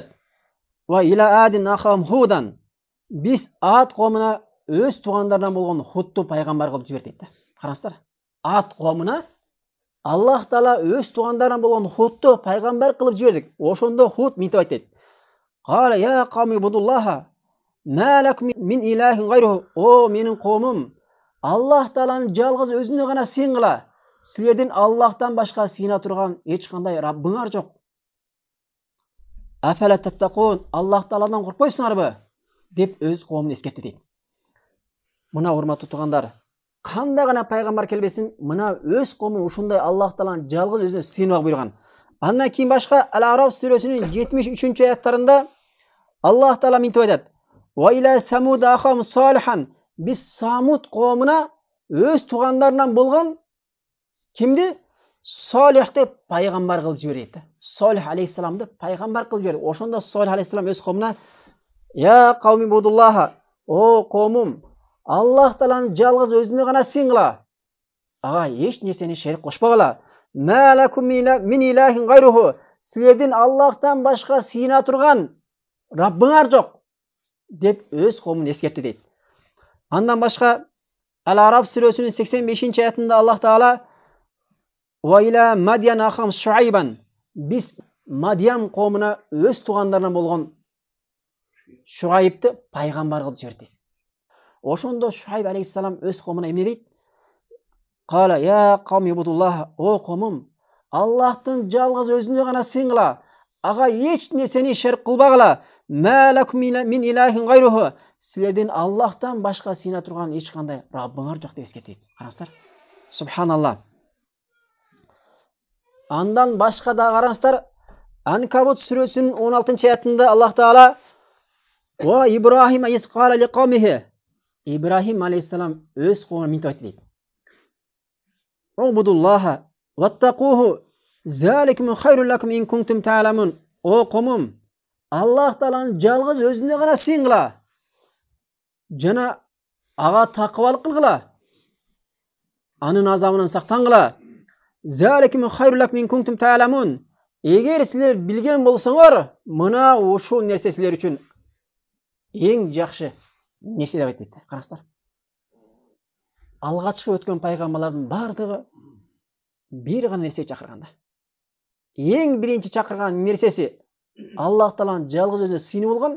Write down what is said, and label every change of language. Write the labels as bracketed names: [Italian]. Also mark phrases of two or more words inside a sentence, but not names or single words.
[Arabic] وإلى عاد أخاهم هودا. [Kyrgyz] Биз Ад коомуна өз тугандарынан болгон Худту пайгамбар кылып жибердик да. Караңыздар. Ад коомуна Аллах Таала өз тугандарынан болгон Худту пайгамбар кылып жибердик. Ошондо Худ мынтип айтат. [Arabic] قال يا قوم اعبدوا الله ما لكم من إله غيره. [Kyrgyz] О менин коомум, Аллах Тааланын жалгыз өзүнө гана сыйынгыла. Силердин Аллахтан башка сыйына турган эч кандай Раббыңар жок. [Arabic] أفلا تتقون. [Kyrgyz] Аллах Тааладан коркпойсуңарбы? Деп өз коомун эскертти дейт. Мына урматтуу туугандар, кандай гана пайгамбар келбесин, мына өз коому ушундай Аллах Тааланын жалгыз өзүнө сыйынууга буйруган. Андан кийин башка Ал-Араф сүрөсүнүн 73 аяттарында Аллах Таала мынтип айтат. [Arabic] وإلى ثمود أخاهم صالحا. [Kyrgyz] Биз Самуд коомуна өз тугандарынан болгон кимди? Салих деп пайгамбар кылып жиберет. Салих алейхиссаламды пайгамбар кылып жиберет. Ошондо Салих алейхиссалам өз коомуна [Arabic] يا قوم اعبدوا الله. [Kyrgyz] О коомум, Аллах Тааланын жалгыз өзүнө гана сыйынгыла. Ага эч нерсени шерик кошпогула. [Arabic] ما لكم من إله غيره. [Kyrgyz] Силердин Аллахтан башка сыйына турган Раббыңар жок. деп өз коомун эскертти дейт. Андан башка Ал-Араф сүрөсүнүн 85 аятында Аллах Таала [Arabic] «وإلى مدين أخاهم شعيبا» [Kyrgyz] биз Мадьян коомуна өз туугандарынан болгон Шуайбты пайгамбар кылып жиберди дейт. Ошондо Шуайб алейхиссалам өз коомуна эмне дейт? [Arabic] قال يا قوم اعبدوا الله, [Kyrgyz] о коомум, Аллахтын жалгыз өзүнө гана сыйынгыла, ага эч нерсени шерк кылбагыла. [Arabic] ما لكم من إله غيره. [Kyrgyz] Силердин Аллахтан башка сыйына турган эч кандай Раббыңар жок деп эскертет. Караңыздар. Субханаллах. Андан башка да караңыздар. Анкабут сүрөсүнүн 16-аятында Аллах Таала [Arabic] «وإبراهيم إذ قال لقومه». [Kyrgyz] Ибрахим алейхиссалам өз коомуна мынтип айтты дейт. [Arabic] «اعبدوا الله واتقوه ذلكم خير لكم إن كنتم تعلمون». [Kyrgyz] О коомум, Аллах Тааланын жалгыз өзүнө гана сыйынгыла. Жана ага такыбалык кылгыла. Анын азабынан сактангыла. [Arabic] ذلكم خير لكم إن كنتم تعلمون. [Kyrgyz] Эгер силер билген болсоңор, мына ушул нерсе силер үчүн эң жакшы нерсе деп айтты. Караңыздар. Алгачкы өткөн пайгамбарлардын бардыгы бир гана нерсе чакырганда. Эң биринчи чакырган нерсеси Аллах Тааланын жалгыз өзүнө сыйынуу болгон.